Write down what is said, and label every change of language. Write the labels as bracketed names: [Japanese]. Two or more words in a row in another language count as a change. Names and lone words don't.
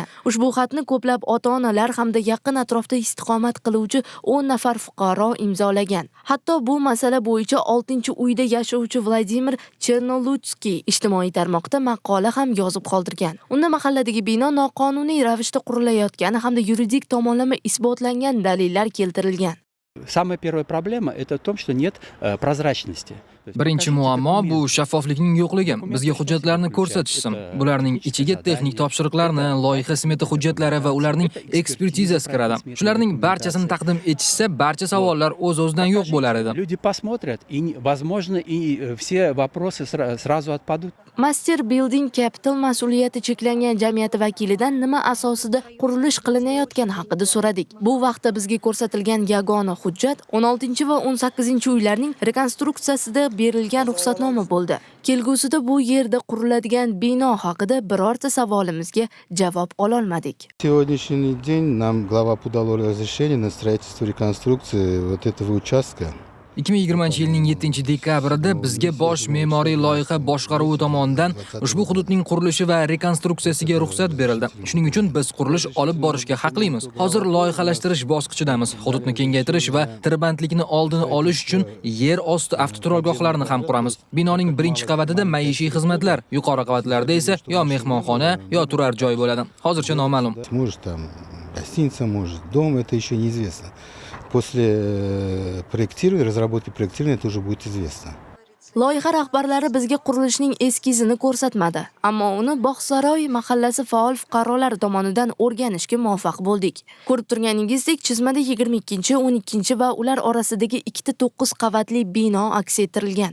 [Uzbek] Ushbu xatni ko'plab ota-onalar hamda yaqin atrofda istiqomat qiluvchi 10 nafar fuqaro imzolagan. Hatto bu masala bo'yicha 6-uyda yashovchi Vladimir Chernolutskiy ijtimoiy tarmoqda maqola ham yozib qoldirgan. Unda mahalladagi bino noqonuniy ravishda qurilayotgani hamda yuridik tomonlama isbotlangan dalillar keltirilgan. [Russian] Самая первая проблема это в том, что нет прозрачности. [Uzbek] Birinchi muammo bu shaffoflikning yo'qligi. Bizga hujjatlarni ko'rsatishsin. Bularning ichiga texnik topshiriqlarni, loyiha smeta hujjatlari va ularning ekspertizasi kiradi. Shularning barchasini taqdim etishsa, barcha savollar o'z-o'zidan yo'q bo'lar edi. [Russian] Люди посмотрят и, возможно, и все вопросы сразу отпадут. [Uzbek] Master Building Capital mas'uliyati cheklangan jamiyati vakilidan nima asosida qurilish qilinayotgani haqida so'radik. Bu vaqtda bizga ko'rsatilgan yagona hujjat 16 va 18 uylarning rekonstruksiyasida berilgan ruxsatnoma bo'ldi. Kelgusida bu yerda quriladigan bino haqida birorta savolimizga javob ololmadik. [Russian] Сегодняшний день нам глава подало разрешение на строительство и реконструкцию вот этого участка. [Uzbek] 2020-yilning 7-dekabrida bizga bosh me'moriy loyiha boshqaruvi tomonidan ushbu hududning qurilishi va rekonstruksiyasiga ruxsat berildi. Shuning uchun biz qurilish olib borishga haqlimiz. Hozir loyihalashtirish bosqichidamiz. Hududni kengaytirish va tirbandlikni oldini olish uchun yer osti avtoturargohlarini ham quramiz. Binoning birinchi qavatida maishiy xizmatlar, yuqori qavatlarda esa yo mehmonxona, yo turar joy bo'ladi. Hozircha noma'lum. [Russian] Может там гостиница, может дом, это еще неизвестно. После проектирования, разработки проектирования это уже будет известно. [Uzbek] Loyiha rahbarlari bizga qurilishning eskizini ko'rsatmadi, ammo uni Bog'saroy mahallasi faol fuqarolar tomonidan o'rganishga muvaffaq bo'ldik. Ko'rib turganingizdek, chizmada 22, 12 va ular orasidagi 9 qavatli bino aks ettirilgan.